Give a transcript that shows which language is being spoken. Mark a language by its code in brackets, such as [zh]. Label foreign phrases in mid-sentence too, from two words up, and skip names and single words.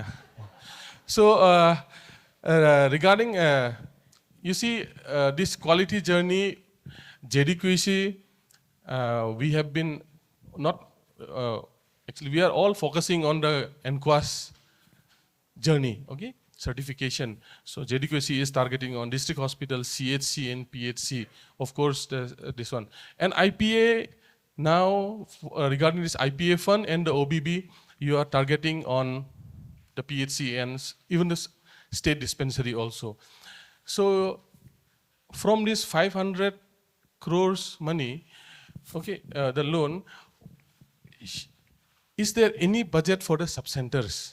[en] So regarding, you see, this quality journey, JDQC, we have been not, actually we are all focusing on the NQAS journey, okay, certification. So JDQC is targeting on district hospital, CHC and PHC, of course this one. And IPA now, regarding this IPA fund and the OBB, you are targeting on the PHC and even the state dispensary also. So from this 500 crores money, okay, the loan, is there any budget for the subcenters?